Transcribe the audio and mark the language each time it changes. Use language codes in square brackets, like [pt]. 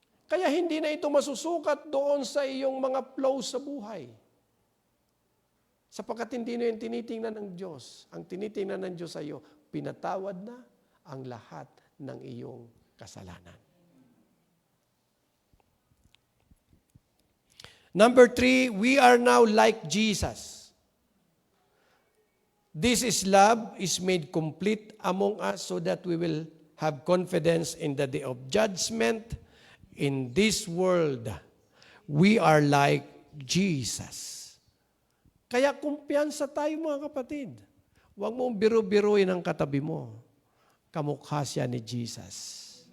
[tl] Kaya hindi na ito masusukat doon sa iyong mga flows sa buhay. Sapagkat hindi na yung tinitingnan ng Diyos. Ang tinitingnan ng Diyos sa iyo, pinatawad na ang lahat ng iyong kasalanan. [en] Number 3, we are now like Jesus. This is love is made complete among us so that we will have confidence in the day of judgment. In this world, we are like Jesus. [tl] Kaya kumpiyansa tayo mga kapatid. Huwag mong biru-biruin ang katabi mo. Kamukha siya ni Jesus.